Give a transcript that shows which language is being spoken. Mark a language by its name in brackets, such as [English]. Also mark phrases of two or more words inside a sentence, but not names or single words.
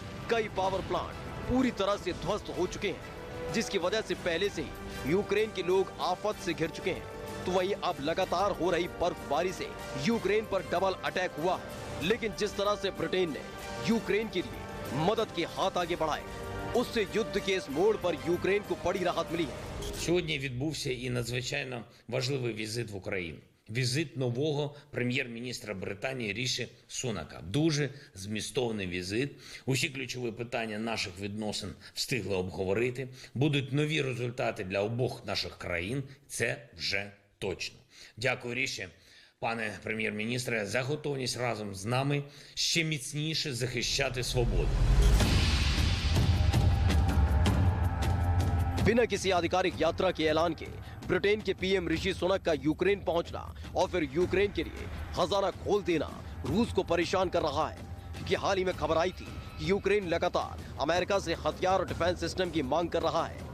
[Hindi] कई [English] power plant [Hindi] पूरी तरह से ध्वस्त हो चुके हैं, जिसकी वजह से पहले से ही यूक्रेन के लोग आफत से घिर चुके हैं। तो वहीं अब लगातार हो रही बर्फबारी से यूक्रेन पर [English] double attack [Hindi] हुआ है। लेकिन जिस तरह से ब्रिटेन ने यूक्रेन के लिए मदद के हाथ आगे बढ़ाए, उससे युद्ध के इस मोड़ पर यूक्रेन को बड़ी राहत मिली है। [Ukrainian] Сьогодні відбувся і надзвичайно важливий візит в Україну. Візит нового прем'єр-міністра Британії Ріші Сунака. Дуже змістовний візит. Усі ключові питання наших відносин встигли обговорити. Будуть нові результати для обох наших країн. Це вже точно. Дякую, Ріші, пане прем'єр-міністре, за готовність разом з нами ще міцніше захищати свободу. [Hindi] बिना किसी आधिकारिक यात्रा के ऐलान के ब्रिटेन के पीएम ऋषि सुनक का यूक्रेन पहुंचना और फिर यूक्रेन के लिए खजाना खोल देना रूस को परेशान कर रहा है, क्योंकि हाल ही में खबर आई थी कि यूक्रेन लगातार अमेरिका से हथियार और [English] defense system [Hindi] की मांग कर रहा है।